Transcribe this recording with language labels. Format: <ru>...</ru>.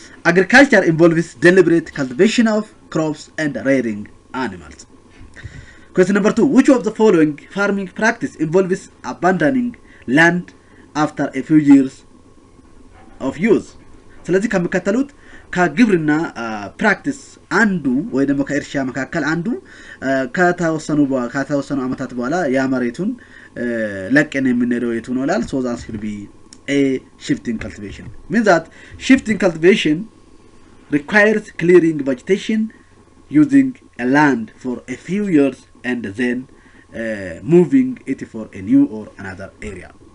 <en>Agriculture involves deliberate cultivation of crops and rearing animals. Question number 2, which of the following farming practice involves abandoning land after a few years of use?</en> <am>ስለዚህ ከመከተሉት ከግብርና ፕራክቲስ አንዱ ወይ ደግሞ ከእርሻ መካከል አንዱ ከተወሰኑ አመታት በኋላ ያመሬቱን ለቀን የምንሄደው የቱ ነው ይላል።</am> <en>So that should be a shifting cultivation. Means that shifting cultivation requires clearing vegetation using a land for a few years and then moving it for a new or another area.</en>